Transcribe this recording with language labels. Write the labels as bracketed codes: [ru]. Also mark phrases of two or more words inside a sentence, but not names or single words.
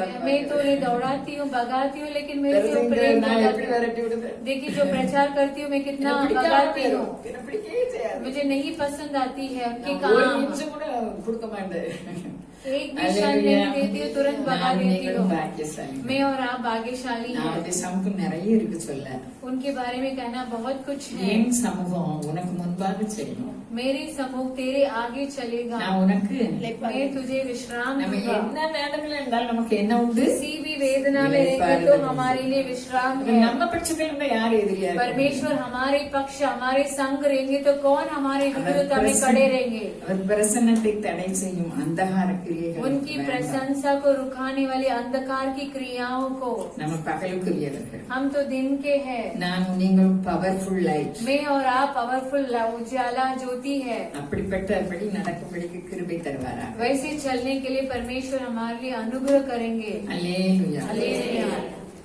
[hi] मैं तो उन्हें दौड़ाती हूँ भगाती हूँ, लेकिन मेरे से वो प्रेम [ta] நான் [hi] जताते [ta] எப்படி [hi] हैं। [ta] விரட்டி விடுது [hi] देखिए जो प्रचार करती हूँ मैं कितना [ta] எனக்கு பிடிக்காம [hi] भगाती [ta] போயிடும். [hi] हूँ, [ta] எனக்கு பிடிக்கவே செய்யாது. [hi] मुझे नहीं पसंद आती है उनके [ta] நான் ஒரு [hi] काम, [ta] நிமிஷம் கூட கொடுக்க மாட்டேன். [hi] एक भी क्षण नहीं देती हूँ, तुरंत भगा [ta] நான் [hi] देती [ta] நீங்களும் [hi] हूँ। [ta] பாக்கியசாலி. [hi] मैं और आप भाग्यशाली हैं। [ta] நாளைக்கு சமூகம் நிறைய இருக்கு சொல்ல. [hi] उनके बारे में कहना बहुत कुछ है। [ta] என் சமூகம் உனக்கு முன்பாக செய்யும். [hi] मेरी समूह तेरे आगे चलेगा, [ta] நான் உனக்கு [hi] मैं तुझे विश्राम [ta] நம்ம [hi] दूंगा। [ta] என்ன வேதனையில இருந்தாலும் நமக்கு என்ன உண்டு? [hi] किसी भी वेदना में रहकर तो हमारे लिए विश्राम है। [ta] நம்ம பட்சத்துல இருந்தா யாரு எதிரியா இருக்க [hi] परमेश्वर हमारे पक्ष हमारे संग रहेंगे तो कौन हमारे विरुद्ध में [ta] பிரசன்ன- [hi] खड़े रहेंगे। [ta] அவர் பிரசன்னத்தை தடை செய்யும் அந்தகார கிரியைகள் [hi] उनकी [ta] வேண்டாம். [hi] प्रशंसा को रुकाने वाले अंधकार की क्रियाओं को, [ta] நம்ம பகலுக்குரியவர்கள். [hi] हम तो दिन के हैं, [ta] நான் நீங்களும் [en] powerful light. [hi] मैं और आप पावरफुल उजाला ज्योति है। [ta] அப்படிப்பட்டபடி நடக்கும்படிக்கு கிருபை தருவாரா? [hi] वैसे चलने के लिए परमेश्वर हमारे लिए अनुग्रह करेंगे। [ta] அல்லேலூயா. [hi] हालेलुया।